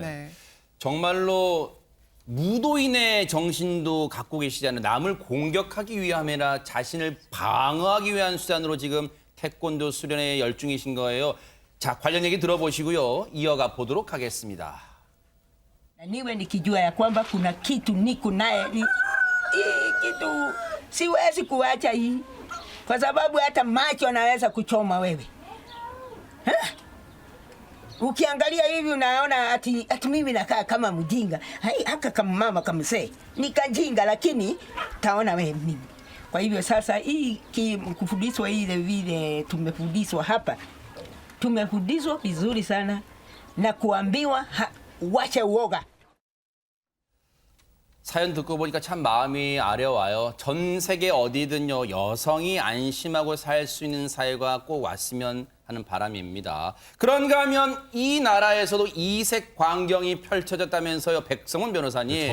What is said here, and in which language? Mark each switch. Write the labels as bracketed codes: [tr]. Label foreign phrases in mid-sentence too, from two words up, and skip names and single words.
[ko] 네. 정말로 무도인의 정신도 갖고 계시잖아요. 남을 공격하기 위함이나 자신을 방어하기 위한 수단으로 지금 태권도 수련에 열중이신 거예요. 자, 관련 얘기 들어보시고요. 이어가 보도록 하겠습니다. [sw] Na niwe nikijua ya kwamba kuna kitu niko naye hii kitu siwezi kuacha hii kwa sababu hata macho anaweza kuchoma wewe ha? Ukiangalia hivi unaona ati mimi nakaa kama mjinga haka kama mama kama mzee nikajinga, lakini taona wewe mimi. Kwa hivyo sasa hii kufundishwa ile vile tumefundishwa hapa, tumefundishwa vizuri sana na kuambiwa wacha uoga. [ko] 사연 듣고 보니까 참 마음이 아려와요. 전 세계 어디든요, 여성이 안심하고 살 수 있는 사회가 꼭 왔으면 하는 바람입니다. 그런가 하면 이 나라에서도 이색 광경이 펼쳐졌다면서요, 백성원 변호사님.